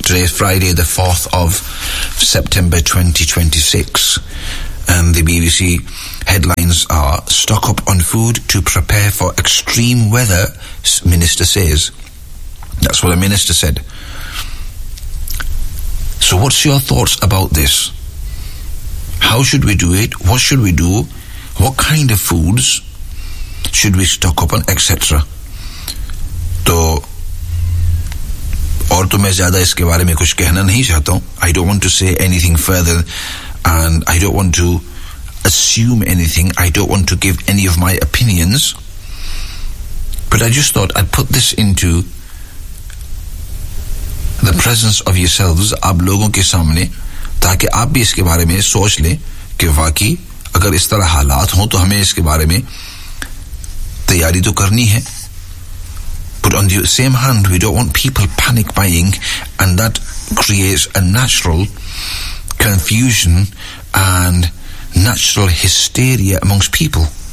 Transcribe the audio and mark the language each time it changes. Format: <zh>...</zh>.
<en>Today is Friday the 4th of September 2026, and the BBC headlines are: stock up on food to prepare for extreme weather, minister says. That's what a minister said. So what's your thoughts about this? How should we do it? What should we do? What kind of foods should we stock up on, etc.?</en> <ur>So اور تو میں زیادہ اس کے بارے میں کچھ کہنا نہیں چاہتا ہوں.</ur> <en>I don't want to say anything further, and I don't want to assume anything, I don't want to give any of my opinions, but I just thought I put this into the presence of yourselves, آپ لوگوں کے سامنے, تاکہ آپ بھی اس کے بارے میں سوچ لیں کہ واقعی اگر اس طرح حالات ہوں تو ہمیں اس کے بارے میں تیاری تو کرنی ہے. But on the same hand, we don't want people panic buying, and that creates a natural confusion and natural hysteria amongst people.</en>